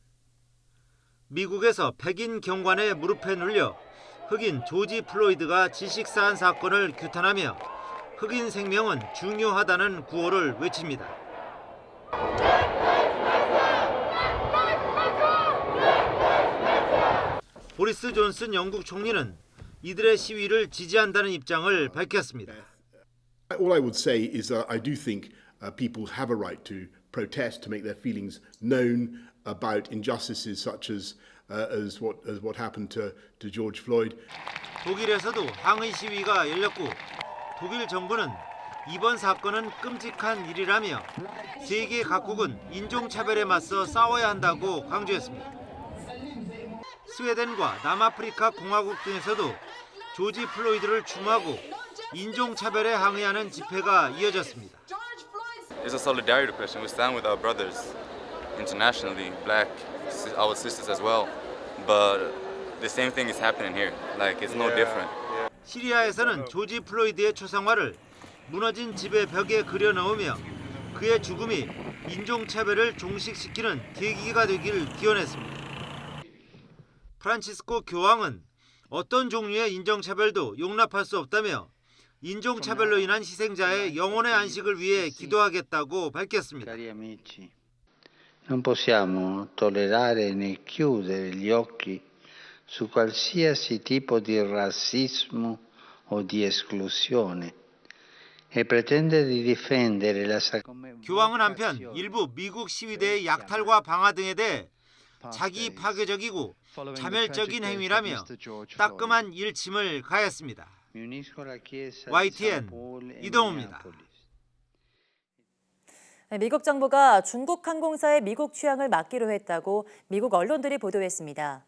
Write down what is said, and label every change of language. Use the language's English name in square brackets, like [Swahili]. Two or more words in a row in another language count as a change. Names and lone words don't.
[Korean] 미국에서 백인 경관에 무릎에 눌려 흑인 조지 플로이드가 질식사한 사건을 규탄하며 흑인 생명은 중요하다는 구호를 외칩니다. 보리스 존슨 영국 총리는 이들의 시위를 지지한다는 입장을 밝혔습니다. [English] All I would say is that I do think people have a right to protest, to make their feelings known about injustices such as what happened to George Floyd. [Korean] 독일에서도 항의 시위가 열렸고 독일 정부는 이번 사건은 끔찍한 일이라며 세계 각국은 인종차별에 맞서 싸워야 한다고 강조했습니다. 스웨덴과 남아프리카 공화국 등에서도 조지 플로이드를 추모하고 인종차별에 항의하는 집회가 이어졌습니다. [English] It's a solidarity question. We stand with our brothers internationally, black, our sisters as well. But the same thing is happening here. Like it's no different. [Korean] 시리아에서는 조지 플로이드의 초상화를 무너진 집의 벽에 그려 넣으며 그의 죽음이 인종차별을 종식시키는 계기가 되길 기원했습니다. 프란치스코 교황은 어떤 종류의 인종차별도 용납할 수 없다며 인종차별로 인한 희생자의 영혼의 안식을 위해 기도하겠다고 밝혔습니다. [Italian] Non possiamo tollerare né chiudere gli occhi su qualsiasi tipo di razzismo o di esclusione e pretendere di difendere la [Korean] 교황은 한편 일부 미국 시위대의 약탈과 방화 등에 대해 자기 파괴적이고 자멸적인 행위라며 따끔한 일침을 가했습니다. YTN 이동우입니다. 미국 정부가 중국 항공사의 미국 취항을 막기로 했다고 미국 언론들이 보도했습니다.